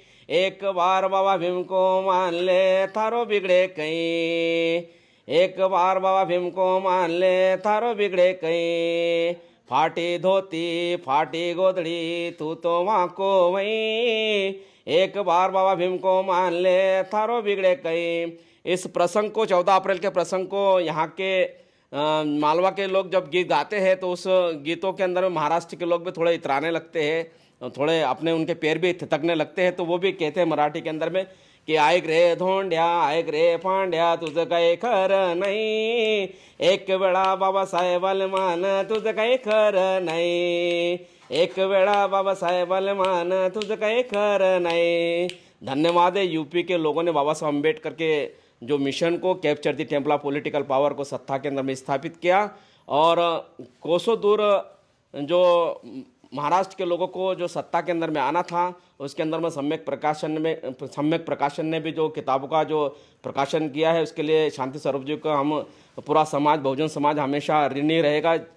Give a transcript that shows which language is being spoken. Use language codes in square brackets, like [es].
[hi] एक बार बाबा भीम को मान ले थारो बिगड़े कहीं, एक बार बाबा भीम को मान ले थारो बिगड़े कहीं, फाटी धोती फाटी गोदड़ी तू तो माँ को वही, एक बार बाबा भीम को मान ले थारो बिगड़े कहीं। इस प्रसंग को 14 अप्रैल के प्रसंग को यहाँ के मालवा के लोग जब गीत गाते हैं तो उस गीतों के अंदर में महाराष्ट्र के लोग भी थोड़े इतराने लगते हैं, थोड़े अपने उनके पैर भी थितकने लगते हैं। तो वो भी कहते हैं मराठी के अंदर में कि [mr] आयक रे धोंड्या आयक रे पांड्या तुझं काही खरं नाही, एक वेळा बाबासाहेबाला मान तुझं काही खरं नाही, एक वेळा बाबासाहेबाला मान तुझं काही खरं नहीं। [hi] धन्यवाद है यूपी के लोगों ने बाबा साहब अम्बेडकर के जो मिशन को capture the temple of political power को सत्ता के अंदर में स्थापित किया और कोसों दूर जो महाराष्ट्र के लोगों को जो सत्ता के अंदर में आना था उसके अंदर में सम्यक प्रकाशन ने भी जो किताबों का जो प्रकाशन किया है उसके लिए शांति स्वरूप जी को हम पूरा समाज बहुजन समाज हमेशा ऋणी रहेगा।